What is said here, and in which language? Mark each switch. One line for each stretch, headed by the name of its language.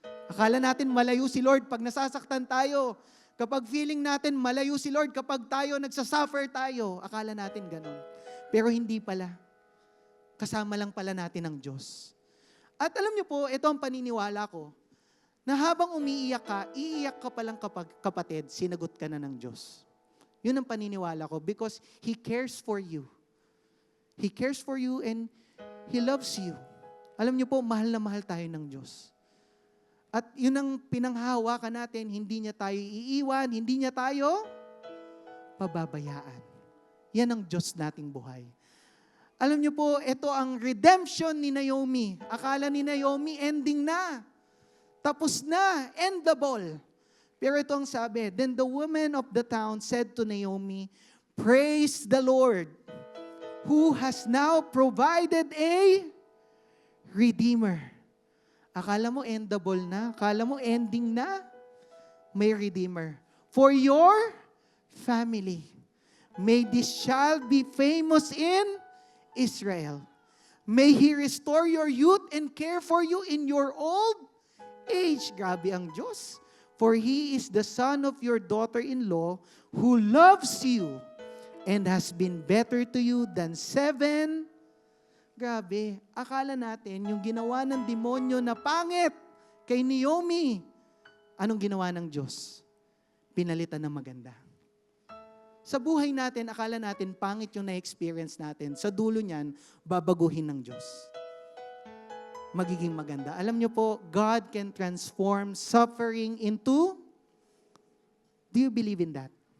Filipino: Akala natin malayo si Lord pag nasasaktan tayo. Kapag feeling natin malayo si Lord, kapag tayo nagsasuffer tayo, akala natin ganun. Pero hindi pala. Kasama lang pala natin ang Diyos. At alam niyo po, ito ang paniniwala ko, na habang umiiyak ka, iiyak ka palang kapatid, sinagot ka na ng Diyos. Yun ang paniniwala ko
English: because He cares for you. He cares for you and He loves you.
Filipino: Alam niyo po, mahal na mahal tayo ng Diyos. At yun ang pinanghahawakan natin, hindi niya tayo iiwan, hindi niya tayo pababayaan. Yan ang Diyos nating buhay. Alam niyo po, ito ang redemption ni Naomi. Akala ni Naomi, ending na. Tapos na, endable. Pero ito ang sabi,
English: then the women of the town said to Naomi, Praise the Lord, who has now provided a Redeemer.
Filipino: Akala mo endable na? Akala mo ending na? May Redeemer.
English: For your family. May this child be famous in Israel. May He restore your youth and care for you in your old age.
Filipino: Grabe ang Diyos.
English: For He is the son of your daughter-in-law who loves you and has been better to you than 7.
Filipino: Grabe, akala natin yung ginawa ng demonyo na pangit kay Naomi, anong ginawa ng Diyos? Pinalitan ng maganda. Sa buhay natin, akala natin pangit yung na-experience natin. Sa dulo niyan, babaguhin ng Diyos. Magiging maganda. Alam niyo po,
English: God can transform suffering into, do you believe in that?